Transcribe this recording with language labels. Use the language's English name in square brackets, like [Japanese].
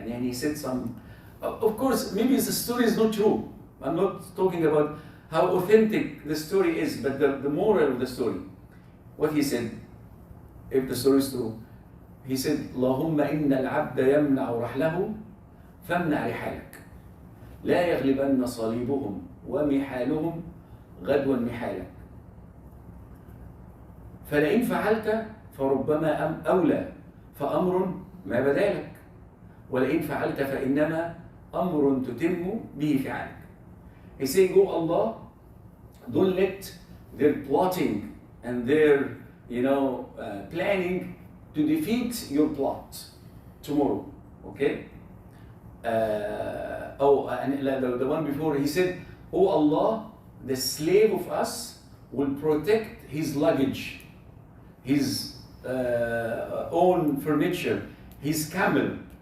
[Arabic] يعني [English] he said some. Of course, maybe the story is not true. I'm not talking about how authentic the story is, but the moral of the story. What he said, if the story is true, he said, [Arabic] اللهم إن العبد يمنع رحله فامنع رحالك لا يغلبن صليبهم ومحالهم غدوا محالك فلئن فعلت فربما أولى فأمر ما بدالك ولئن فعلت فإنما أمر تتم به فعلك. [English] He's saying, oh Allah, don't let their plotting and their planning to defeat your plot tomorrow. Okay? And the one before, he said, oh Allah, the slave of us will protect his luggage, his own furniture, his camel.